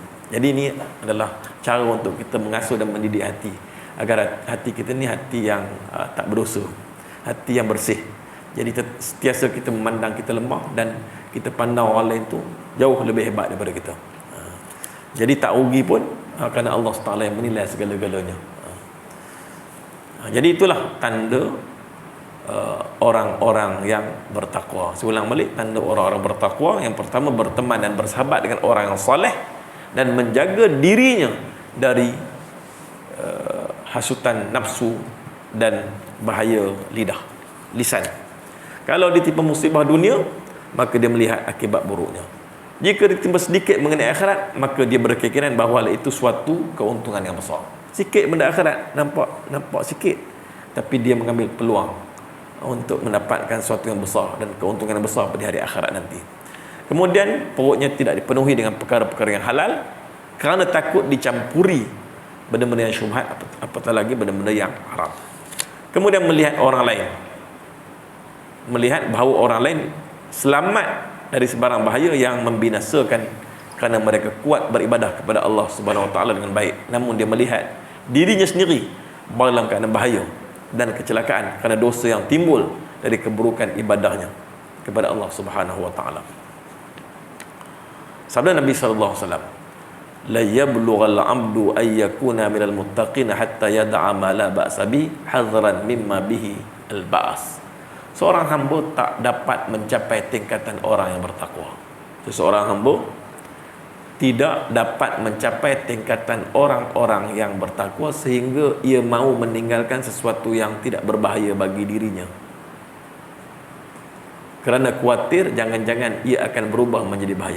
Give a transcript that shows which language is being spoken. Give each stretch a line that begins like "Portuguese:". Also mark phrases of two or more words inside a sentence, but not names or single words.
Malay: Jadi ini adalah cara untuk kita mengasuh dan mendidik hati, agar hati kita ni hati yang tak berdosa, hati yang bersih. Jadi sentiasa kita memandang kita lemah dan kita pandang orang lain tu jauh lebih hebat daripada kita. Jadi tak rugi pun, kerana Allah Taala yang menilai segala-galanya. Jadi itulah tanda orang-orang yang bertakwa. Saya ulang balik, tanda orang-orang bertakwa. Yang pertama, berteman dan bersahabat dengan orang yang soleh dan menjaga dirinya dari hasutan nafsu dan bahaya lisan. Kalau ditimpa musibah dunia, maka dia melihat akibat buruknya. Jika ditimpa sedikit mengenai akhirat, maka dia berkeyakinan bahawa itu suatu keuntungan yang besar. Sikit benda akhirat, nampak sikit, tapi dia mengambil peluang untuk mendapatkan sesuatu yang besar dan keuntungan yang besar pada hari akhirat nanti. Kemudian perutnya tidak dipenuhi dengan perkara-perkara yang halal kerana takut dicampuri benda-benda yang syubhat, apatah lagi benda-benda yang haram. Kemudian melihat orang lain, melihat bahawa orang lain selamat dari sebarang bahaya yang membinasakan kerana mereka kuat beribadah kepada Allah Subhanahu Wa Taala dengan baik, namun dia melihat dirinya sendiri dalam keadaan bahaya dan kecelakaan kerana dosa yang timbul dari keburukan ibadahnya kepada Allah Subhanahu Wa Taala. Sabda Nabi
Arabic: صلى الله عليه وسلم لا يبلغ العبد أن يكون من المتقين حتى يدع ما لا بأس به حذرا مما به البأس.
Malay: Seorang hamba tak dapat mencapai tingkatan orang yang bertakwa. Seseorang hamba tidak dapat mencapai tingkatan orang-orang yang bertakwa sehingga ia mahu meninggalkan sesuatu yang tidak berbahaya bagi dirinya, kerana khawatir jangan-jangan ia akan berubah menjadi bahaya.